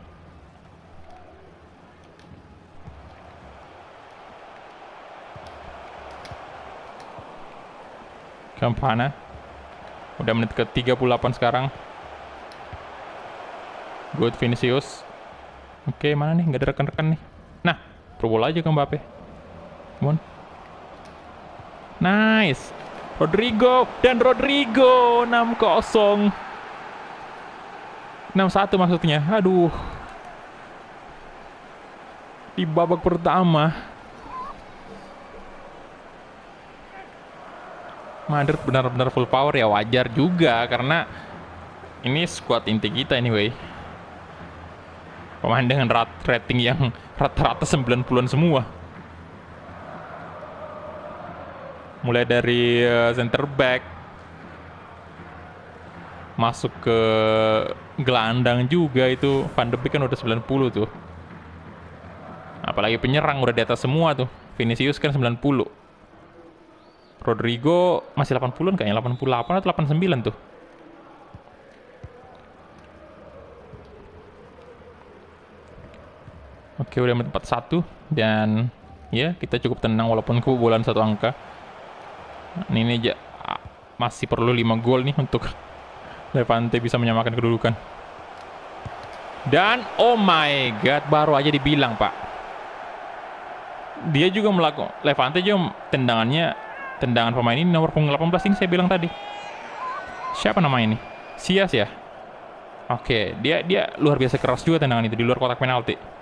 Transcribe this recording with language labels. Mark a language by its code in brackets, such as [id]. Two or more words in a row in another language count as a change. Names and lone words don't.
[id] Campana. Udah menit ke 38 sekarang. Good, Vinicius. Oke, mana nih? Nggak ada rekan-rekan nih. Nah, perbola aja ke Mbappe. [en] Come on. Nice. [id] Rodrigo. 6-0. 6-1 maksudnya. Aduh. Di babak pertama. Madrid benar-benar [en] full power [id] ya, wajar juga karena ini squad inti kita anyway. Pemain dengan rating yang rata-rata 90-an semua. Mulai dari [en] center back [id] masuk ke gelandang juga itu. Van de Beek kan udah 90 tuh. Apalagi penyerang udah di atas semua tuh. Vinicius kan 90. Rodrigo masih 80-an kayaknya, 88 atau 89 tuh. Oke, udah menit 41 dan ya kita cukup tenang walaupun kebobolan 1 angka. Ini aja masih perlu 5 gol nih untuk Levante bisa menyamakan kedudukan. [en] Dan oh my god, [id] baru aja dibilang pak, dia juga melakukan Levante juga tendangan pemain ini nomor punggung 18 ini saya bilang tadi. Siapa nama ini? Sias ya. Oke, dia luar biasa keras juga tendangan itu di luar kotak penalti.